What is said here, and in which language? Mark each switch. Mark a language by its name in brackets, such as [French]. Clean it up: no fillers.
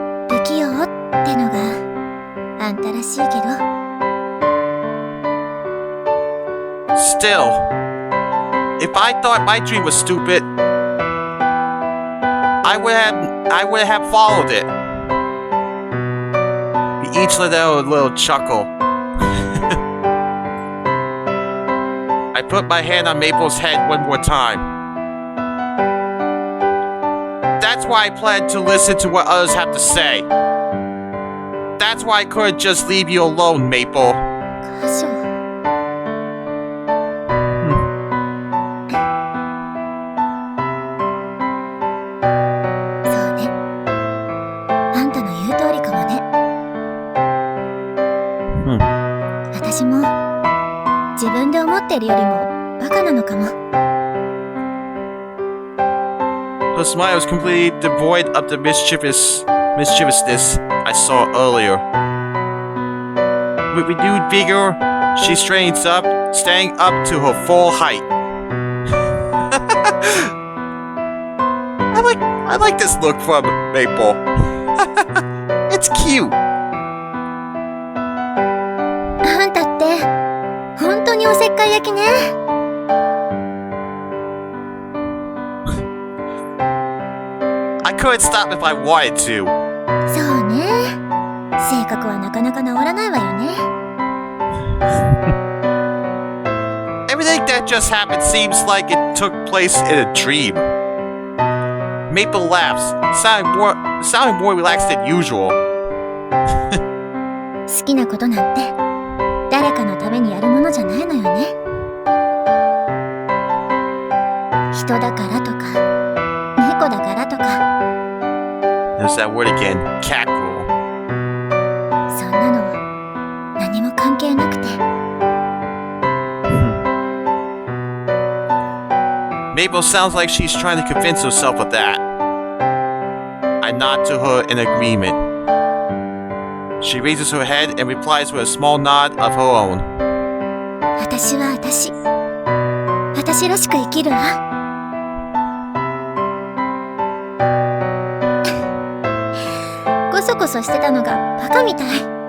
[Japanese] 不器用ってのがあんたらしいけど。 [English] Still, if I thought my dream was stupid, I would have followed it. We each let out a little chuckle. I put my hand on Maple's head one more time. That's why I plan to listen to what others have to say. That's why I couldn't just leave you alone, Maple. [Japanese] カショ。そうね。あんたの言う通りかもね。私も自分で思ってるよりもバカなのかも。 [English] Her smile was completely devoid of the mischievousness I saw earlier. With renewed vigor, she straightens up, standing up to her full height. I like this look from Maple. It's cute. [Japanese] あんたって本当におせっかい焼きね。 [English] I couldn't stop if I wanted to. [Japanese] そうね。性格はなかなか治らないわよね。 [English] Everything that just happened seems like it took place in a dream. Maple laughs, sounding more relaxed than usual. [Japanese] 好きなことなんて誰かのためにやるものじゃないのよね。人だからとか猫だからとか。 [English] There's that word again, Catgirl. [Japanese] そんなの何も関係なくて。 [English] Maple sounds like she's trying to convince herself of that. I nod to her in agreement. She raises her head and replies with a small nod of her own. [Japanese] 私は私らしく生きるわ。コソコソしてたのがバカみたい。